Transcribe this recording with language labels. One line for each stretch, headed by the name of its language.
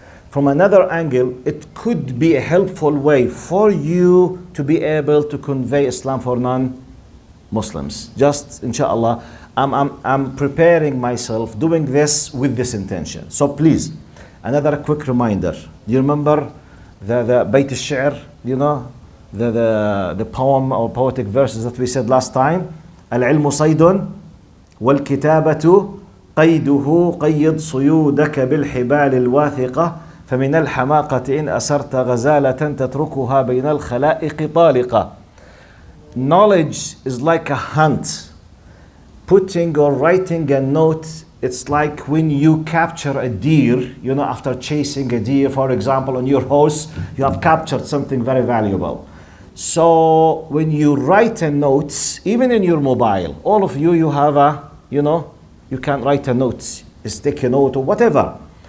English: From another angle, it could be a helpful way for you to be able to convey Islam for non-Muslims. Just, inshallah, I'm preparing myself, doing this with this intention. So please, another quick reminder. Do you remember the Bayt al-Shi'r, you know, the poem or poetic verses that we said last time?
Arabic: العلم صيد والكتابة قيده قيد صيودك بالحبال الواثقة فمن الحماقة إن أسرت غزالة تتركها بين الخلائق طالقة.
English: Knowledge is like a hunt. Putting or writing a note, it's like when you capture a deer, you know, after chasing a deer, for example, on your horse, you have captured something very valuable. So when you write a note, even in your mobile, all of you have a, you know, you can write a note, stick a note or whatever.